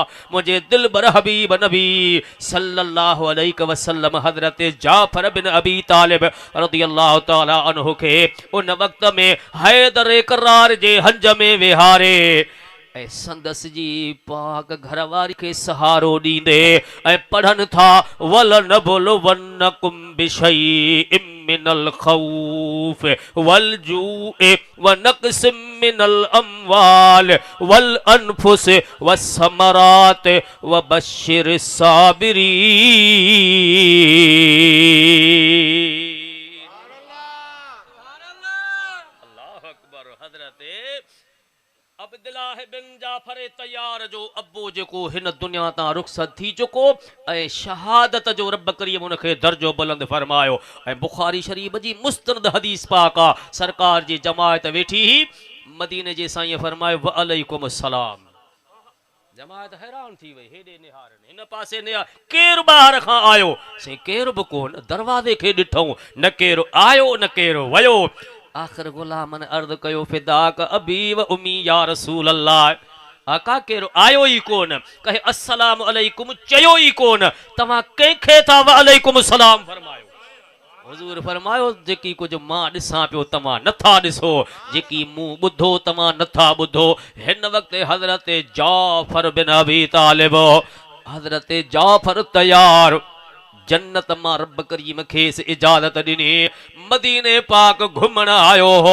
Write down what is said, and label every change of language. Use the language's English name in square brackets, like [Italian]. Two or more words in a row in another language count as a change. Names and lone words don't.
[Sindhi] मुंहिंजे दिलबर हबीब नबी [Arabic] صلى الله عليه وسلم [Sindhi] हज़रत जाफर बिन अबी तालिब रदियल्लाहु [Arabic] تعالى عنه [Sindhi] खे उन वक्त में हैदर करार जे हंज में वेहारे ऐं संदस जी पाक घरवारी खे सहारो ॾींदे ऐं पढ़नि था [Arabic] ولنبلونكم بشيء من الخوف والجوع ونقص من الأموال والأنفس والثمرات وبشر الصابرين. الله أكبر. [Sindhi] हज़रत अब्दुल्लाह बिन जाफर तैयार जो अब्बो जेको हिन दुनिया तां रुख़सत थी चुको ऐं शहादत जो रब करीम उनखे दर्जो बुलंद फरमायो। ऐं बुखारी शरीफ जी मुस्तनद हदीस पाक आ, सरकार जी जमायत वेठी ही मदीने जे साईं फरमायो [Arabic] وعليكم السلام. [Sindhi] जमायत हैरान थी वई, हेॾे निहारनि हिन पासे निहार, केरु ॿाहिरि खां आयो? से केरु बि कोन, दरवाज़े खे ॾिठऊं, न केरु आयो न केरु वयो। आख़िर गुलामन अर्ज़ कयो [Arabic] فداك أبي وأمي يا رسول الله. [Sindhi] आका केरु आयो ई कोन, कहे [Arabic] السلام عليكم [Sindhi] चयो ई कोन, तव्हां कंहिंखे था [Arabic] وعليكم السلام [Sindhi] फरमायो? हुजूर फरमायो जेकी कुझु मां ॾिसां पियो तव्हां नथा ॾिसो, जेकी मूं ॿुधो तव्हां नथा ॿुधो। हिन वक़्तु हज़रत जाफ़र बिन अबी तालिब, हज़रत जाफ़र तैयार जन्नत मां रब करीम खेसि इजाज़त ॾिनी, मदीने पाक घुमण आयो हो।